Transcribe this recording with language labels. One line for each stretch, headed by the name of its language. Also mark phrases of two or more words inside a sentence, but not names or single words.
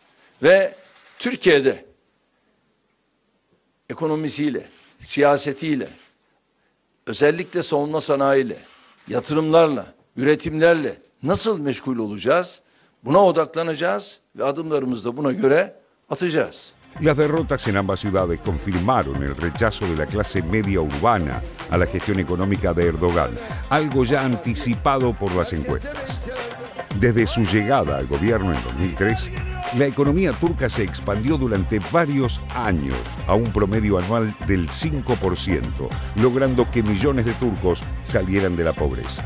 Turkish: Ve Türkiye'de ekonomisiyle, siyasetiyle, özellikle savunma sanayiyle, yatırımlarla, üretimlerle nasıl meşgul olacağız? Buna odaklanacağız ve adımlarımızı da buna göre atacağız.
Spanish: Las derrotas en ambas ciudades confirmaron el rechazo de la clase media urbana a la gestión económica de Erdogan, algo ya anticipado por las encuestas. Desde su llegada al gobierno en 2003, la economía turca se expandió durante varios años a un promedio anual del 5%, logrando que millones de turcos salieran de la pobreza.